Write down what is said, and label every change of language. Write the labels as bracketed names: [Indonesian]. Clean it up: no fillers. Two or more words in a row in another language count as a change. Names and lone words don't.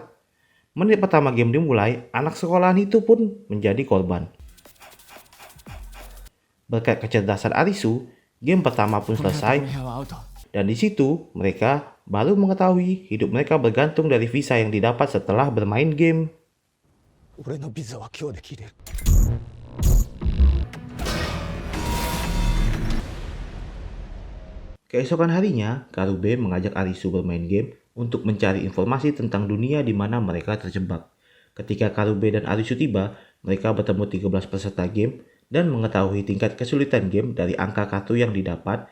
[Indonesian] Menit pertama game dimulai, anak sekolahan itu pun menjadi korban. Berkat kecerdasan Arisu, game pertama pun selesai dan di situ mereka baru mengetahui hidup mereka bergantung dari visa yang didapat setelah bermain game. [Japanese] 俺のビザは今日で切れる。 [Indonesian] Keesokan harinya, Karube mengajak Arisu bermain game untuk mencari informasi tentang dunia di mana mereka terjebak. Ketika Karube dan Arisu tiba, mereka bertemu 13 peserta game dan mengetahui tingkat kesulitan game dari angka kartu yang didapat.